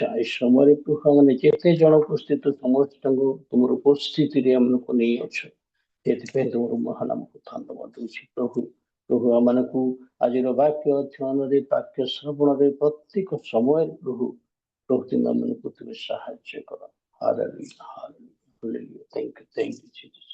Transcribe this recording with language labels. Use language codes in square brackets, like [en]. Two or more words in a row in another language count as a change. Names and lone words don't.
[or] ଏ ସମୟରେ ପ୍ରଭୁ ମାନେ ଯେତେ ଜଣ ଉପସ୍ଥିତ ସମସ୍ତଙ୍କୁ ତୁମର ଉପସ୍ଥିତିରେ ଆମକୁ ନେଇ ଅଛ, ସେଥିପାଇଁ ତୁମର ମହାନାମକୁ ଧନ୍ୟବାଦ ଦଉଛି ପ୍ରଭୁ। ପ୍ରଭୁ ଆମମାନଙ୍କୁ ଆଜିର ବାକ୍ୟ ଅଧ୍ୟୟନରେ ବାକ୍ୟ ଶ୍ରବଣରେ ପ୍ରତ୍ୟେକ ସମୟରେ ପ୍ରଭୁ ତୁମେ ଆମମାନଙ୍କୁ ତୁମେ ସାହାଯ୍ୟ କର। [en] Hallelujah. Hallelujah. Hallelujah. Thank you. Thank you, Jesus.